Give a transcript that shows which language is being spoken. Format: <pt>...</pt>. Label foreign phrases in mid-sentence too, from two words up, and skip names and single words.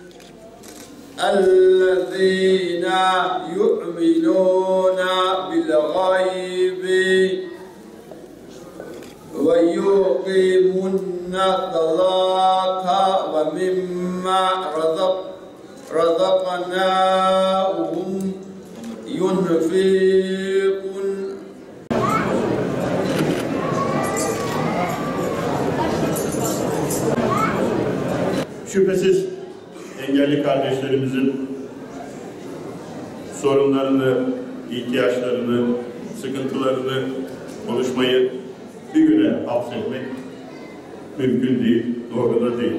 <ar>الذين يؤمنون بالغيب ويقيمون الصلاة ومما رزقناهم ينفقون.</ar> <tr>Şüphesiz engelli kardeşlerimizin sorunlarını, ihtiyaçlarını, sıkıntılarını konuşmayı bir güne hapsetmek mümkün değil, doğru da değil.</tr>